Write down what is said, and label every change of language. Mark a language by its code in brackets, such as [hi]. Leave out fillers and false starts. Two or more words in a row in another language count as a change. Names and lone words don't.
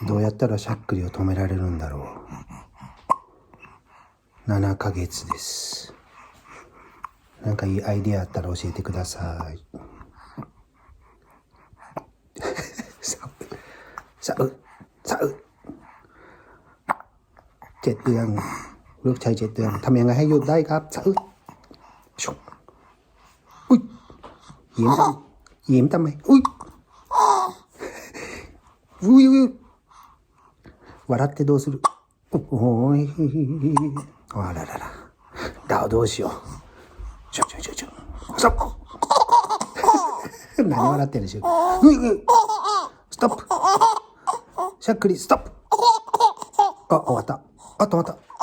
[ja] どうやったらしゃっくりを止められるんだろう。7ヶ月です。なんかいいアイディアあったら教えてください。 [th] 7 เดือนลูกชาย7 เดือนทำยังไงให้หยุดได้ครับสะอึดชุบอุ้ยยิ้มทำไมอุ้ย [ja] 笑ってどうするおいあらららどうしようちょストップ何笑ってるでしょストップしゃっくりストップあ、終わった。あ、止まった。